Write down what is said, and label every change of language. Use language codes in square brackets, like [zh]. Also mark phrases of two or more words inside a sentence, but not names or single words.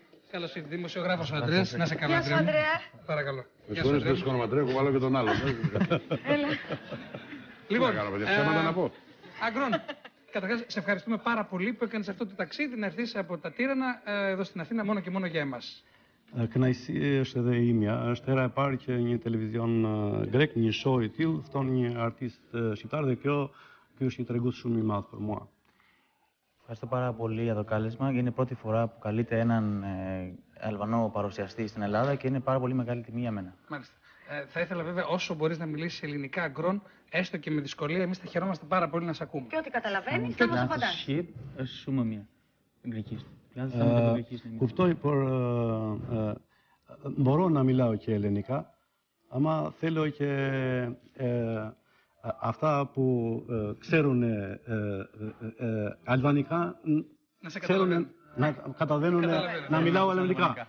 [el] Καλώς ήρθες, δημοσιογράφος ο Ανδρέας. Να σε καλά, Γεια σου, Ανδρέα μου. Ανδρέα. Παρακαλώ. Με συγχωρείς που σηκώνω Αντρέα, έχω βάλω και τον άλλον. Λοιπόν, ψέματα να πω. Αγκρόν, καταρχάς σε ευχαριστούμε πάρα πολύ που έκανες αυτό το ταξίδι να έρθεις από τα Τύρανα εδώ στην Αθήνα μόνο και μόνο για εμάς. [sq] Kënaqësi është edhe imja. Është hera e parë që një televizion grek, një show i tillë, fton një artist shqiptar dhe ky është një tregues shumë i madh për mua. [el] Ευχαριστώ πάρα πολύ για το κάλεσμα. Είναι η πρώτη φορά που καλείται έναν Αλβανό παρουσιαστή στην Ελλάδα και είναι πάρα πολύ μεγάλη τιμή για μένα. Μάλιστα. Θα ήθελα βέβαια όσο μπορείς να μιλήσεις ελληνικά, Αγκρόν, έστω και με δυσκολία, εμείς θα χαιρόμαστε πάρα πολύ να σε ακούμε. Και ό,τι καταλαβαίνεις θα μας απαντάς. [sq] Shqip është shumë e mirë. Ngriqisht. Kuptoj, por [el] μπορώ να μιλάω και ελληνικά, άμα θέλω και αυτά που ξέρουν αλβανικά, ξέρουν να καταλαβαίνουν να μιλάω ελληνικά.